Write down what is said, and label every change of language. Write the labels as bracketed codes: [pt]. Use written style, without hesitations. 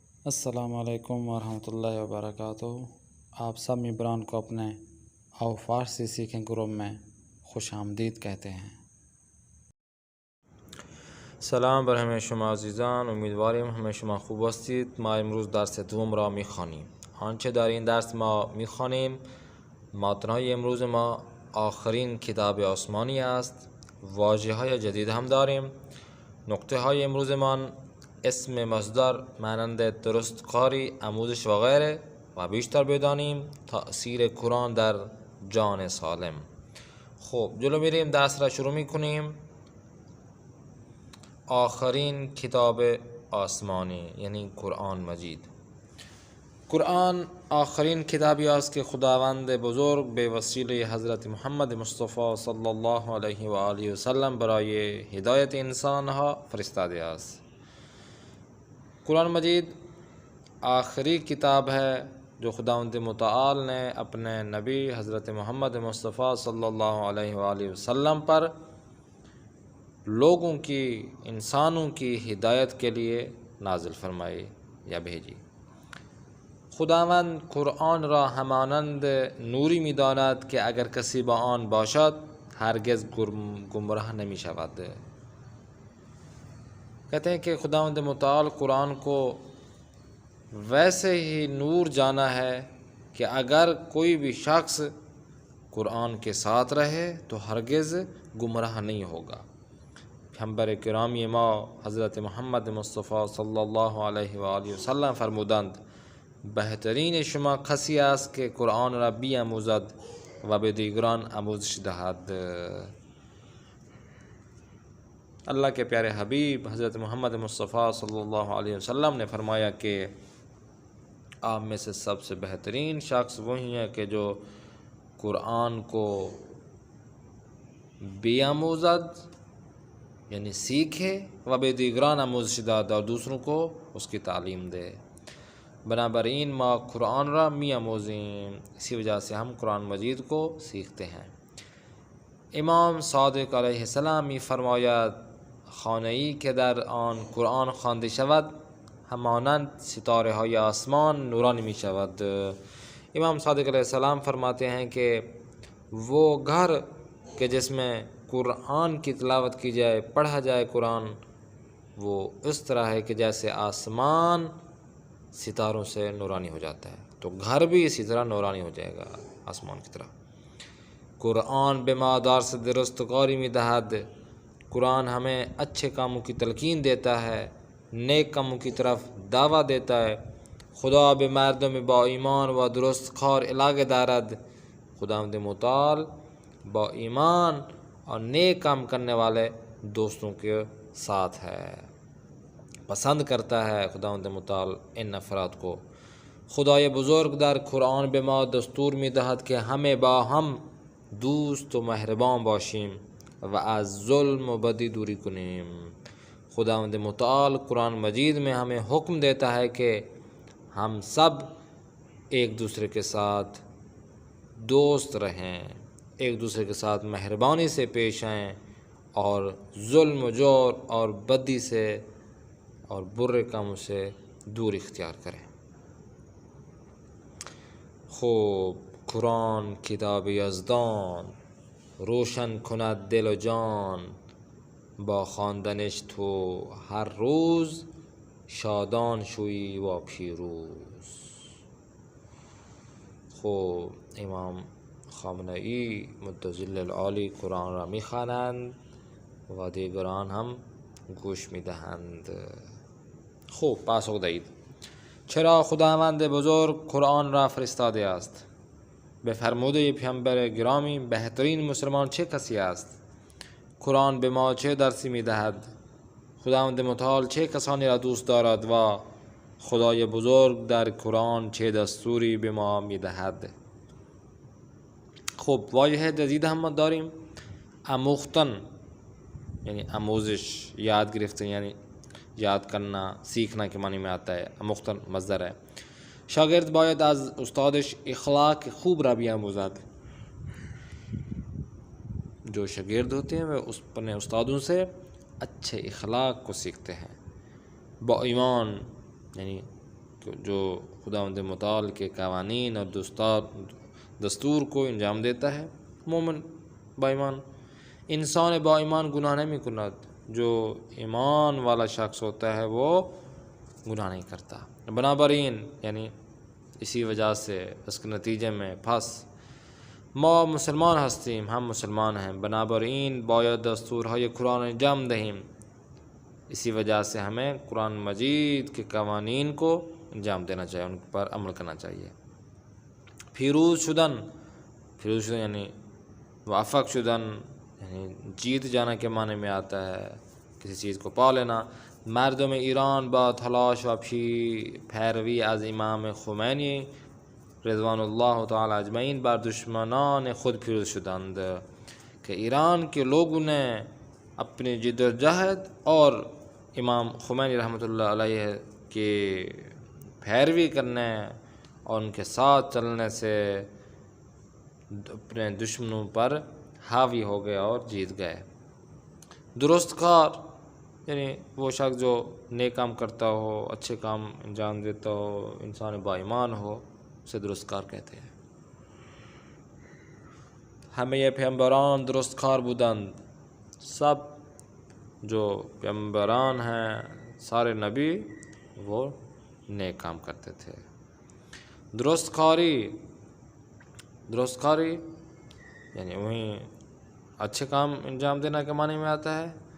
[ur] السلام علیکم ورحمۃ اللہ وبرکاتہ۔ آپ سب ممبران کو اپنے آو فارسی سیکھیں گروپ میں خوش آمدید کہتے ہیں۔ [fa] سلام بر همه شما عزیزان، امیدواریم همه شما خوب هستید. ما امروز درس دوم را میخوانیم. آنچه در این درس ما میخوانیم متن‌های امروز ما آخرین کتاب آسمانی است. واژه‌های جدید هم داریم. نکته های امروز ما اسم مصدر مانند درستکاری، آموزش و غیره و بیشتر بدانیم تأثیر قرآن در جان سالم. خب جلو میریم، درس را شروع میکنیم. آخرین کتاب آسمانی یعنی قرآن مجید. قرآن آخرین کتابی است که خداوند بزرگ به وسیله حضرت محمد مصطفی صلی الله علیه و آله و سلم برای هدایت انسانها فرستاده است. [ur] قرآن مجید آخری کتاب ہے جو خداوند متعال نے اپنے نبی حضرت محمد مصطفی صلی اللہ علیہ وآلہ وسلم پر لوگوں کی، انسانوں کی ہدایت کے لیے نازل فرمائی یا بھیجی. [fa] خداوند قرآن را همانند نوری می‌داند که اگر کسی با آن باشد هرگز گمراه نمی شود. [ur] کہتے ہیں کہ خداوند متعال قرآن کو ویسے ہی نور جانا ہے کہ اگر کوئی بھی شخص قرآن کے ساتھ رہے تو ہرگز گمراہ نہیں ہوگا. [fa] پیغمبر گرامی ما حضرت محمد مصطفی صلی اللہ علیہ وآلہ وسلم فرمودند بهترین شما کسی است که قرآن را بیاموزد و به دیگران آموزش دهد. [ur] اللہ کے پیارے حبیب حضرت محمد مصطفی صلی اللہ علیہ وسلم نے فرمایا کہ آپ میں سے سب سے بہترین شخص وہی ہے کہ جو قرآن کو بیاموزد یعنی سیکھے [fa] و به دیگران آموزش داد [ur] اور دوسروں کو اس کی تعلیم دے. [fa] بنابراین ما قرآن را می آموزیم، [ur] اسی وجہ سے ہم قرآن مجید کو سیکھتے ہیں. [fa] امام صادق علیه السلام می فرماید خانه‌ای که در آن قرآن خوانده شود همانند ستاره های آسمان نورانی می شود. [ur] امام صادق علیہ السلام فرماتے ہیں کہ وہ گھر کہ جس میں قرآن کی تلاوت کی جائے، پڑھا جائے قرآن، وہ اس طرح ہے کہ جیسے آسمان ستاروں سے نورانی ہو جاتا ہے، تو گھر بھی اسی طرح نورانی ہو جائے گا آسمان کی طرح. [fa] قرآن به ما درس درستکاری می‌دهد. [ur] قرآن ہمیں اچھے کاموں کی تلقین دیتا ہے، نیک کاموں کی طرف دعوت دیتا ہے. [fa] خدا به مردم با ایمان و درست کار علاقه دارد. [ur] خداوند متعال با ایمان اور نیک کام کرنے والے دوستوں کے ساتھ ہے، پسند کرتا ہے خداوند متعال ان افراد کو. [fa] خدای بزرگ در قرآن به ما دستور می‌دهد که همه با هم دوست و مهربان باشیم و از ظلم و بدی دوری کنیم. [ur] خداوند متعال قرآن مجید میں ہمیں حکم دیتا ہے کہ ہم سب ایک دوسرے کے ساتھ دوست رہیں، ایک دوسرے کے ساتھ مہربانی سے پیش آئیں اور ظلم و جور اور بدی سے اور برے کاموں سے دور اختیار کریں. [fa] خوب قرآن کتاب یزدان روشن کند دل و جان، با خواندنش تو هر روز شادان شویی و پیروز. خوب امام خامنه‌ای متجل العالی قرآن را میخوانند و دیگران هم گوش میدهند. خوب پاسخ دهید چرا خداوند بزرگ قرآن را فرستاده است؟ به فرموده پیامبر گرامی بهترین مسلمان چه کسی است؟ قرآن به ما چه درسی میدهد؟ خداوند متعال چه کسانی را دوست دارد و خدای بزرگ در قرآن چه دستوری به ما میدهد؟ خب واژه جدید هم داریم. آموختن یعنی آموزش، یاد گرفتن یعنی [ur] یاد کرنا، سیکھنا کے معنی میں آتا ہے. آموختن مصدر ہے. [fa] شاگرد باید از استادش اخلاق خوب را بیاموزد. [ur] جو شاگرد ہوتے ہیں وہ اپنے استادوں سے اچھے اخلاق کو سیکھتے ہیں. [fa] با ایمان یعنی [ur] جو خداوند متعال کے قوانین اور دستور کو انجام دیتا ہے. [fa] مومن با ایمان انسان با ایمان [ur] گناہ نہیں [fa] کند. [ur] جو ایمان والا شخص ہوتا ہے وہ گناہ نہیں کرتا. بنابراین یعنی اسی وجہ سے اس کے نتیجے میں [fa] ما مسلمان هستیم، [ur] ہم مسلمان ہیں، [fa] بنابراین باید دستورهای قرآن انجام دهیم. [ur] اسی وجہ سے ہمیں قرآن مجید کے قوانین کو انجام دینا چاہیے، ان پر عمل کرنا چاہیے. [fa] پیروز شدن یعنی موافق شدن یعنی [ur] جیت جانا کے معنی میں آتا ہے، کسی چیز کو پا لینا. [fa] مردم ایران با تلاش و پیروی از امام خمینی رضوان اللہ تعالی اجمعین بر دشمنان خود پیروز شدند. [ur] کہ ایران کے لوگوں نے اپنی جد و جہد اور امام خمینی رحمۃ اللہ علیہ کی پیروی کرنے اور ان کے ساتھ چلنے سے اپنے دشمنوں پر حاوی ہو گئے اور جیت گئے. درست کار یعنی وہ شخص جو نیک کام کرتا ہو، اچھے کام انجام دیتا ہو، انسان با ایمان ہو، اسے درست کار کہتے ہیں. [fa] همه پیامبران درست کار بودند. [ur] سب جو پیامبران ہیں، سارے نبی وہ نیک کام کرتے تھے. درست کاری یعنی وہیں اچھے کام انجام دینا کے معنی میں آتا ہے.